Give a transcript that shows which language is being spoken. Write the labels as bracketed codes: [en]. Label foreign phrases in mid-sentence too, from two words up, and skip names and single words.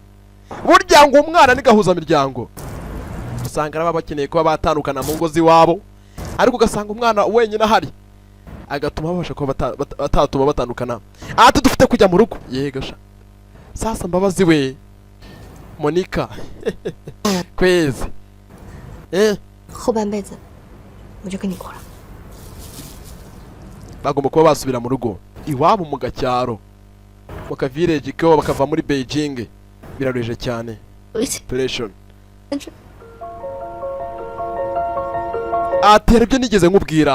[rw] Burya ngo umwana ni gahuzamiryango. Usanga baba bakeneye kuba batandukana mu ngo z'iwabo, ariko ugasanga umwana wenyine ahari agatuma babasha kuba batatuma batandukana. Ati dufite kujya mu rugo. Yego sha. Sasa Mbabazi we, Monica kwezi [zh] 后半辈子我就跟你过了。 [rw] bagomba kuba basubira mu rugo iwabo mu gacyaro baka village ko bakava muri Beijing. Biraruhije cyane. Depression. Atera ibyo nigeze nkubwira.